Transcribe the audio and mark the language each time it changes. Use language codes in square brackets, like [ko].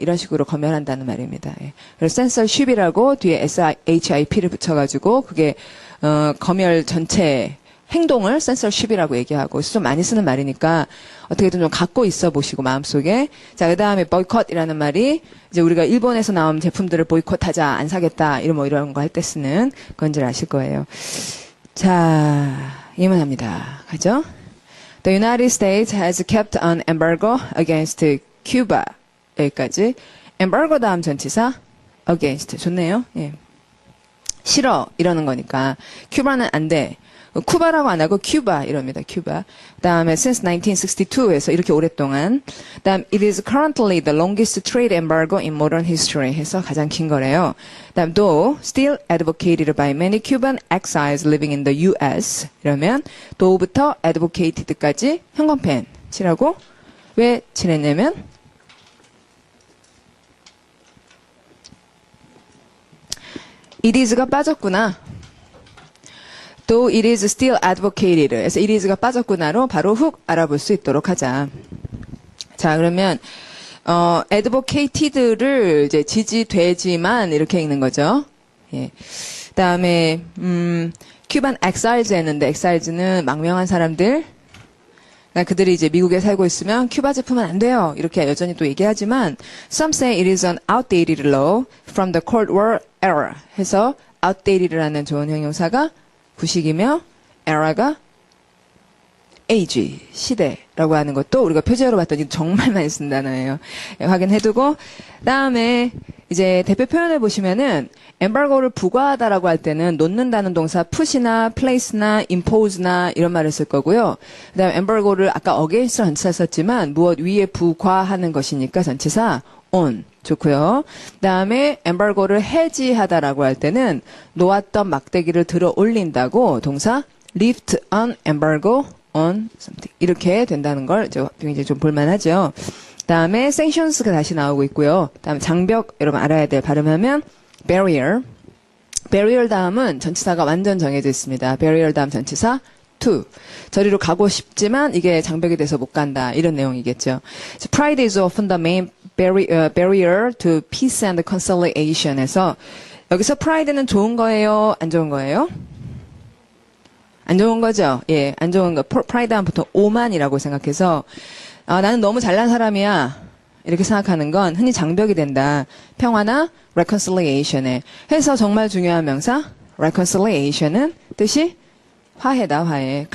[ko] 이런 식으로 검열한다는 말입니다. 예. 그래서 censorship이라고 뒤에 SHIP를 붙여가지고 그게 검열 전체 행동을 censorship이라고 얘기하고 좀 많이 쓰는 말이니까 어떻게든 좀 갖고 있어 보시고 마음속에 자 그다음에 boycott이라는 말이 이제 우리가 일본에서 나온 제품들을 보이콧하자 안 사겠다 이런 거 할 때 쓰는 건지 아실 거예요. 자 예문합니다. 가죠? [en] The United States has kept an embargo against Cuba. [ko] 여기까지. embargo 다음 전치사 against. 좋네요. 예. 싫어 이러는 거니까. 큐바는 안 돼. 쿠바라고 안 하고 큐바 이럽니다. 큐바. 다음에 [en] since 1962 [ko] 에서 이렇게 오랫동안. [en] 다음 it is currently the longest trade embargo in modern history [ko] 해서 가장 긴 거래요. 다음 [en] though still advocated by many Cuban exiles living in the U.S. [ko] 이러면 though부터 advocated까지 형광펜 칠하고 왜 칠했냐면 it is가 빠졌구나. [en] Though it is still advocated. [ko] 그래서 it is가 빠졌구나로 바로 훅 알아볼 수 있도록 하자. 자, 그러면, advocated를 이제 지지되지만 이렇게 읽는 거죠. 예. 그 다음에, Cuban exiles 했는데, exiles는 망명한 사람들. 그러니까 그들이 이제 미국에 살고 있으면 큐바 제품은 안 돼요. 이렇게 여전히 또 얘기하지만, [en] some say it is an outdated law from the Cold War era. [ko] 해서 outdated라는 좋은 형용사가 구식이며 era가 age, 시대라고 하는 것도 우리가 표제어로 봤더니 정말 많이 쓴 단어예요. 예, 확인해두고 다음에 이제 대표 표현을 보시면은 embargo를 부과하다라고 할 때는 놓는다는 동사 put이나 place나 impose나 이런 말을 쓸 거고요. 그다음에 embargo를 아까 against 전치사 썼지만 무엇 위에 부과하는 것이니까 전치사 on 좋고요. 그다음에 embargo를 해지하다라고 할 때는 놓았던 막대기를 들어 올린다고 동사 [en] lift an embargo on something [ko] 이렇게 된다는 걸 굉장히 좀 볼만하죠. 그다음에 sanctions가 다시 나오고 있고요. 그다음에 장벽 여러분 알아야 될 발음하면 barrier. barrier 다음은 전치사가 완전 정해져 있습니다. barrier 다음 전치사 to. 저리로 가고 싶지만 이게 장벽이 돼서 못 간다. 이런 내용이겠죠. [en] So pride is often the main barrier to peace and conciliation에서 [ko] 여기서 pride는 좋은 거예요? 안 좋은 거예요? 안 좋은 거죠? 예, 안 좋은 거. pride 하면 보통 오만이라고 생각해서 나는 너무 잘난 사람이야. 이렇게 생각하는 건 흔히 장벽이 된다. 평화나 reconciliation에. 해서 정말 중요한 명사 reconciliation은 뜻이 화해다, 화해.